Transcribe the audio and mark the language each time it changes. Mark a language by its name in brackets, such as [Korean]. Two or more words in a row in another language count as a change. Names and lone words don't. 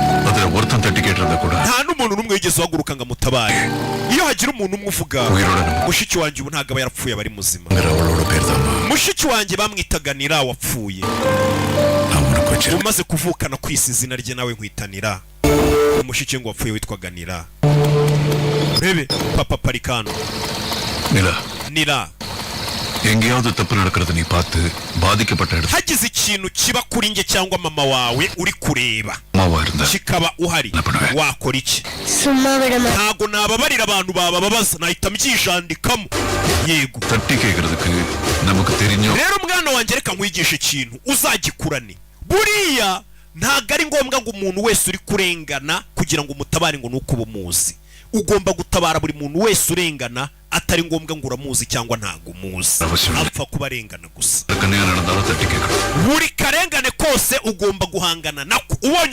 [Kinyarwanda] nta n'umuntu n'umwe wigeze uhaguruka ngo amutabare iyo hagira umuntu umwe uvuga mushiki wanjye ubu ntabwo aba yarapfuye aba ari muzima mushiki wanjye bamwitaga Nira wapfuye umaze kuvukana kwisi izina rye nawe nkwitanira umushiki ngo wapfuye witwaga Nira urebe papa Parikano Nira [Tamil] எங்கேயாவது தப்பு நடக்கிறது நீ பார்த்து பாதிக்கப்பட்ட இடத்துல [Kinyarwanda] hagize ikintu kiba kuri nge cyangwa mama wawe uri kureba kikaba uhari wakora iki ntago nababarira abantu bababaza nahita mbyijandikamo yego [Tamil] தட்டிக்கிறதுக்கு நமக்கு தெரிஞ்சோ [Kinyarwanda] rero umwana wanjye reka nkwigisha ikintu uzagikurane buriya ntago ari ngombwa ngo umuntu wese uri kurengana kugira ngo umutabare ngo nuko bumuzi ugomba gutabara buri muntu wese urengana atari ngombwa ngo uramuzi cyangwa ntago umuzi apfa kubarengana gusa buri karengane kose ugomba guhangana nako ubonye